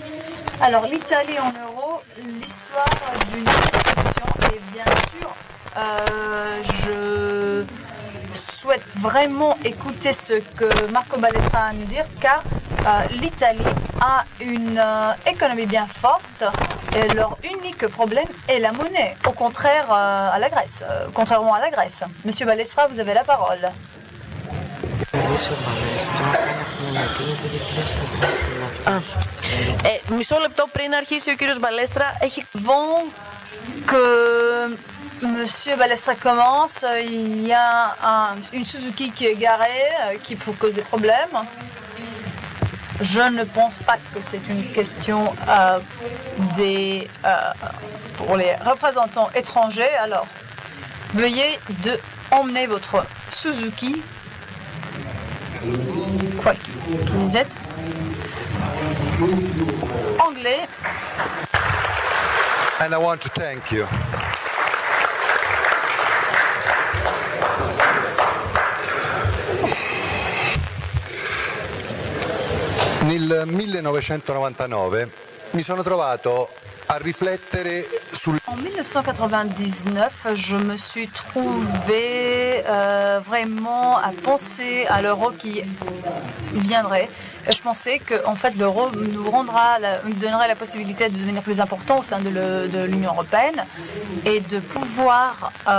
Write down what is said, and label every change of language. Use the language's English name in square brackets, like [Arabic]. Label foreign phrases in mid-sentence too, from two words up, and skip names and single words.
[French] Alors, l'Italie en euro, l'histoire d'une institution, et bien sûr, je souhaite vraiment écouter ce que Marco Balestra a à nous dire, car l'Italie a une économie bien forte et leur unique problème est la monnaie, au contraire à la Grèce, contrairement à la Grèce. Monsieur Balestra, vous avez la parole. [Greek] Μισό λεπτό πριν αρχίσει ο κύριος Μπαλέστρα έχει... [French] Avant que Monsieur Balestra commence, il y a une Suzuki qui est garée, qui peut causer des problèmes. Je ne pense pas que c'est une question pour les représentants étrangers. Alors, veuillez emmener votre Suzuki. Quoi qui vous êtes anglais. [English] And I want to thank you. [Italian] Nel 1999 mi sono trovato a riflettere sul... [French] En 1999, je me suis trouvé vraiment à penser à l'euro qui viendrait. Je pensais que en fait, l'euro nous donnerait la possibilité de devenir plus important au sein de l'Union européenne et de pouvoir